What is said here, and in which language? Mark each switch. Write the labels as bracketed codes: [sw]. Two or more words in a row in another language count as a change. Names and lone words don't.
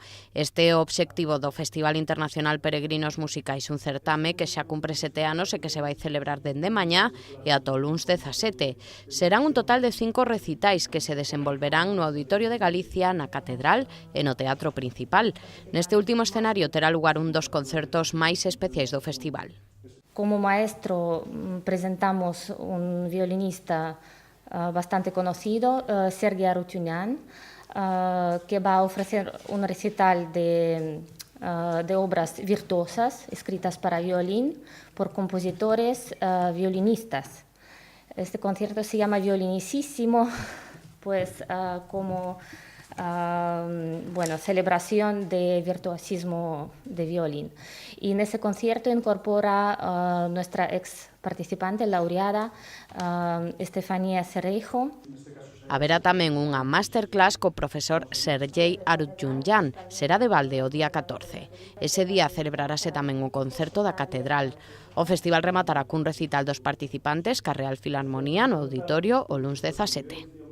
[gl] Este é o obxectivo do Festival Internacional Peregrinos Musicais, un certame que xa cumpre 7 anos e que se vai celebrar dende mañá e ata o luns 17. Serán un total de 5 recitais que se desenvolverán no Auditorio de Galicia, na Catedral e no Teatro Principal. Neste último escenario terá lugar un dos concertos máis especiais do festival. [es] Como maestro presentamos un violinista bastante conocido, Sergei Arutyunyan, que va a ofrecer un recital de obras virtuosas escritas para violín por compositores violinistas. Este concierto se llama Violinisísimo, pues como celebración de virtuosismo de violín. Y en ese concierto incorpora nuestra ex participante, laureada, Estefanía Cereijo. [gl] Haberá tamén unha masterclass co profesor Sergei Arutyunyan. Será de balde o día 14. Ese día celebrarase tamén o concerto da Catedral. O festival rematará cun recital dos participantes ca Real Filarmonía no Auditorio o luns 17.